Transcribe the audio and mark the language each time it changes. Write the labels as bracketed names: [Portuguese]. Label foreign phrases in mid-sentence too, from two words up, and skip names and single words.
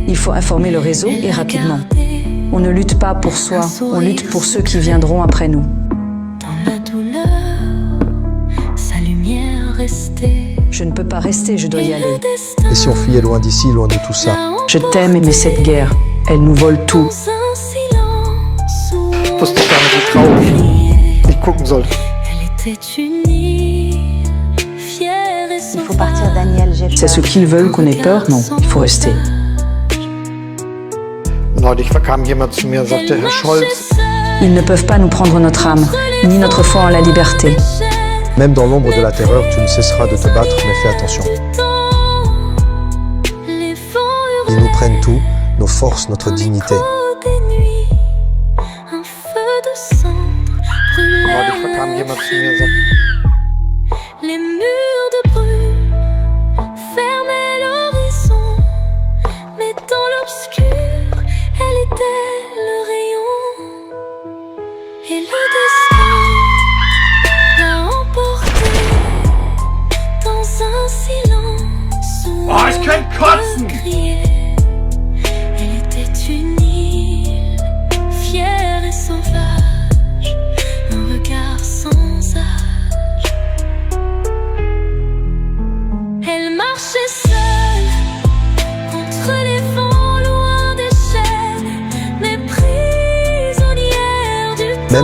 [French] Il faut informer le réseau et rapidement. On ne lutte pas pour soi, on lutte pour ceux qui viendront après nous. Dans la douleur, sa lumière restait. Je ne peux pas rester, je dois y aller. Et si on fuyait loin d'ici, loin de tout ça? Je t'aime, mais cette guerre, elle nous vole tout. Dans un silence [German] Ich wusste gar nicht, wie traurig ich gucken sollte. [French] elle était unie, fière et Il faut partir, Daniel, j'ai C'est ce peur. qu'ils veulent qu'on ait peur? Non, il faut rester. [German] Neulich kam jemand zu mir und sagte, Herr Scholz, [French] Ils ne peuvent pas nous prendre notre âme, ni notre foi en la liberté. Même dans l'ombre de la terreur, tu ne cesseras de te battre, mais fais attention. Ils nous prennent tout, nos forces, notre dignité. Un feu de cendre [German] neulich kam [French] brûlait [German] jemand zu mir und sagte, [French] les murs de brume fermaient l'horizon, mais dans l'obscur, elle était le rayon. Et le destin l'a emporté dans un silence où [German] ich kann kotzen! [French] on criait. Elle était une île, fière et sauvage, un regard sans âge. Elle marchait seule entre les vents, loin des chaînes, mais prisonnière du temps.